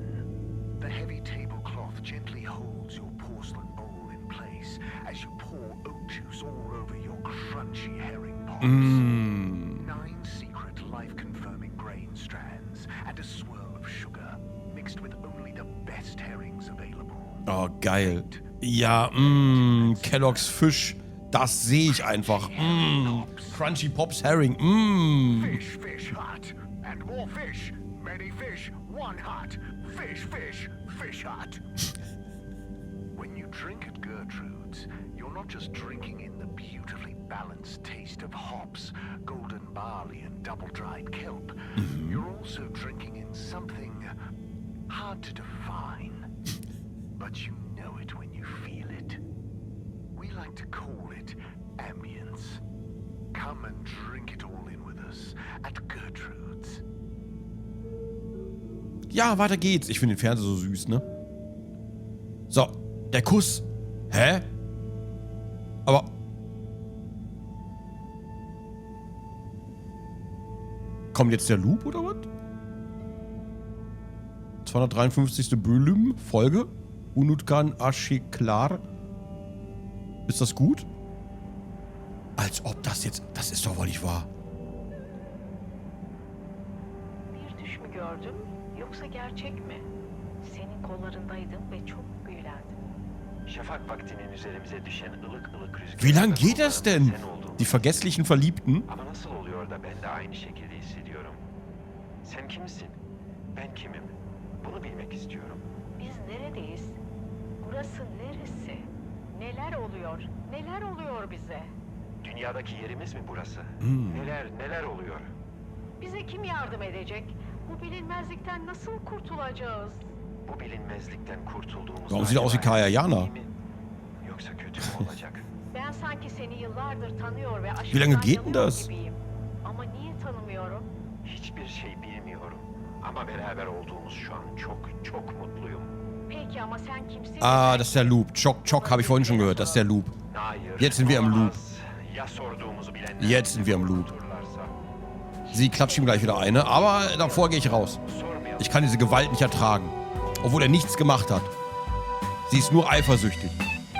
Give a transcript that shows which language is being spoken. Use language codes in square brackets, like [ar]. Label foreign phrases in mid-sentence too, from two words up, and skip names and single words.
[en] The heavy tablecloth gently holds your porcelain bowl in place as you pour oat juice all over your crunchy herring pots. 9 secret life-confirming grain strands and a swirl of sugar mixed with only the best herrings available. [de] Oh, geil. Ja, Kellogg's Fisch. Das sehe ich einfach. [en] Crunchy Pops Herring. Fish, fish hut. And more fish. Many fish, one hut. Fish, fish, fish hut. When you drink at Gertrude's, you're not just drinking in the beautifully balanced taste of hops, golden barley, and double-dried kelp. You're also drinking in something hard to define. But you know it when you feel it. We like to call it ambience. Come and drink it all in with us at Gertrude's. [de] Ja, weiter geht's. Ich finde den Fernseher so süß, ne? So, der Kuss. Hä? Aber... Kommt jetzt der Loop oder was? [tr] 253. Bölüm, Folge. [de] Unutkan Ashiklar. Ist das gut? Als ob das jetzt... Das ist doch wohl nicht wahr. [tr] Bir düş mü gördüm, yoksa gerçek mi? Senin kollarındaydım ve çok büyülendim. Şafak vaktinin üzerimize düşen ılık ılık rüzgar. [de] Wie lang geht das denn? Die vergesslichen Verliebten? [tr] Ama nasıl oluyor da ben de aynı şekilde hissediyorum? Sen kimsin? Ben kimim? Bunu bilmek istiyorum. Biz neredeyiz? Burası neresi? Neler oluyor? Neler oluyor bize? Dünyadaki yerimiz mi burası? Neler oluyor? Bize kim yardım edecek? Bu bilinmezlikten nasıl kurtulacağız? Bu bilinmezlikten kurtulduğumuz... [de] Warum sieht er aus wie Kayayana? [tr] Yoksa kötü mü olacak? Ben sanki seni yıllardır tanıyor ve [de] Wie lange geht denn [tr] yanıyor [de] das? [tr] gibiyim. Ama niye tanımıyorum? Hiçbir şey bilmiyorum. Ama beraber olduğumuz şu an çok mutluyum. Peki ama sen kimsin? [de] Ah, das ist der Loop. Chock habe ich vorhin schon gehört. Das ist der Loop. [tr] Hayır. [de] Jetzt sind wir am Loop. [tr] Ya sorduğumuzu bilenler... [de] Jetzt sind wir am Loop. Sie klatscht ihm gleich wieder eine, aber davor gehe ich raus. Ich kann diese Gewalt nicht ertragen. Obwohl er nichts gemacht hat. Sie ist nur eifersüchtig.